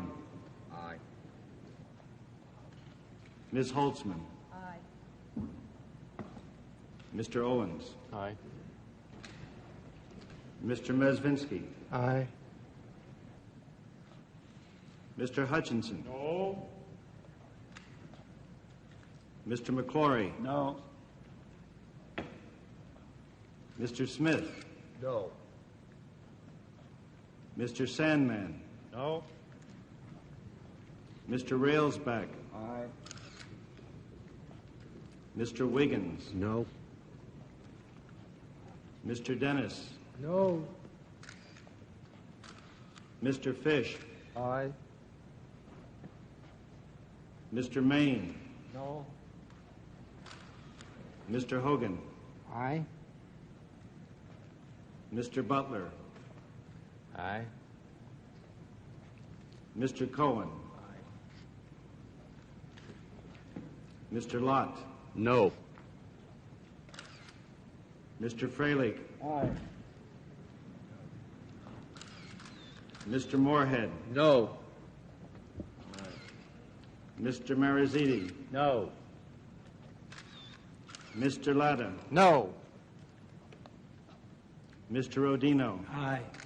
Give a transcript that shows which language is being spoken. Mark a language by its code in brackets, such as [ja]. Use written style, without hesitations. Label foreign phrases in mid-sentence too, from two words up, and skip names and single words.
[en] Aye. Ms. Holtzman. Aye. Mr. Owens. Aye. Mr. Mezvinsky. Aye. Mr. Hutchinson. No. Mr. McClory. No. Mr. Smith. No. Mr. Sandman. No. Mr. Railsback. Aye. Mr. Wiggins. No. Mr. Dennis. No. Mr. Fish. Aye. Mr. Maine. No. Mr. Hogan. Aye. Mr. Butler. Aye. Mr. Cohen. Mr. Lott. No. Mr. Freilich. Aye. Mr. Moorhead. No. Mr. Mariziti. No. Mr. Latta. No. Mr. Rodino. Aye.